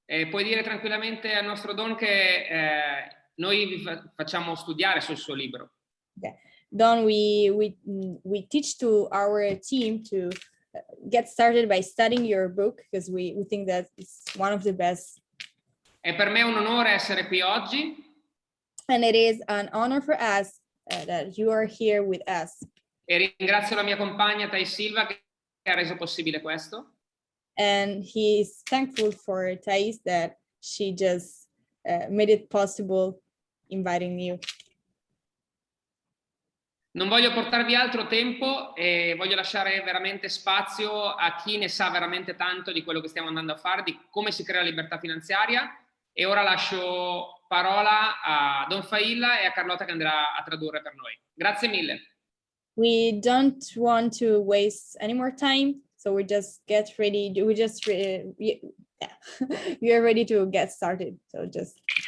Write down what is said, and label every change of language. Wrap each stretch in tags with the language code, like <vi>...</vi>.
<it>Puoi dire tranquillamente al nostro Don che noi vi facciamo studiare sul suo libro.</it> <en>Okay. Don, we teach to our team to get started by studying your book because we think that it's one of the best.</en> <it>È per me un onore essere qui oggi.</it> <en>And it is an honor for us that you are here with us.</en> <it>E ringrazio la mia compagna Thais Silva che ha reso possibile questo.</it> <en>And he is thankful for Thais that she just made it possible inviting you.</en> <it>Non voglio portarvi altro tempo e voglio lasciare veramente spazio a chi ne sa veramente tanto di quello che stiamo andando a fare, di come si crea la libertà finanziaria. E ora lascio parola a Don Failla e a Carlotta che andrà a tradurre per noi. Grazie mille.</it> <en>We don't want to waste any more time, so we just get ready. We just we are ready to get started. So just.</en>